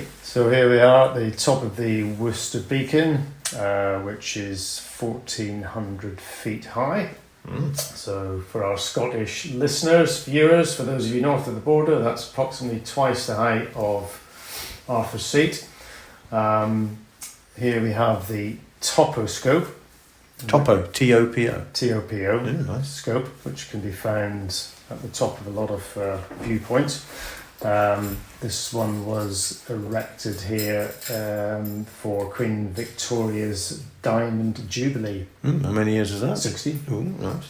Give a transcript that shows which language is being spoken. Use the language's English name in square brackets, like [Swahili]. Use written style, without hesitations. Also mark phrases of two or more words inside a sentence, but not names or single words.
[English] So here we are at the top of the Worcester Beacon, which is 1,400 feet high. So for our Scottish listeners, viewers, for those of you north of the border, that's approximately twice the height of Arthur's Seat. Here we have the toposcope. Topo, T-O-P-O. T-O-P-O Nice. scope, which can be found at the top of a lot of viewpoints. This one was erected here for Queen Victoria's Diamond Jubilee. How many years is that? 60. Ooh, nice.